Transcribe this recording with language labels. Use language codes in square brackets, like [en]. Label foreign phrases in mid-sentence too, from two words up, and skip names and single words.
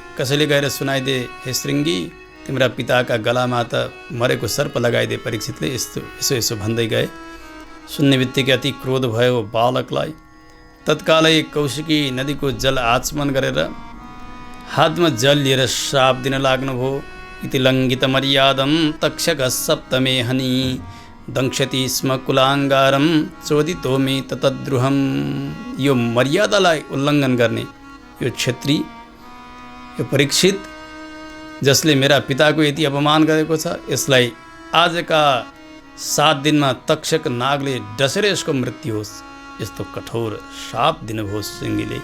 [ne] कसैले गएर सुनाइदिए, हे श्रृङ्गी, तिम्रा पिताका गलामा त मरेको सर्प लगाइदिए। परीक्षितले यसो भन्दै गए। सुन्ने बित्तिकै अति क्रोध भयो बालकलाई। तत्कालै कौशिकी नदीको जल आचमन गरेर हातमा जल लिएर श्राप दिन लाग्नुभयो। [sa] इति लङ्घित मर्यादम तक्षक सप्तमे हनि दंक्षति स्म कुलाङ्गारम चोदितो मे ततद्रुहम। [ne] यो मर्यादालाई उल्लङ्घन गर्ने यो क्षेत्री, यो परीक्षित, जसले मेरा पिताको यति अपमान गरेको छ, यसलाई आजका 7 दिनमा तक्षक नागले डसेर यसको मृत्यु होस्। यस्तो कठोर श्राप दिनुभयो श्रृङ्गीले।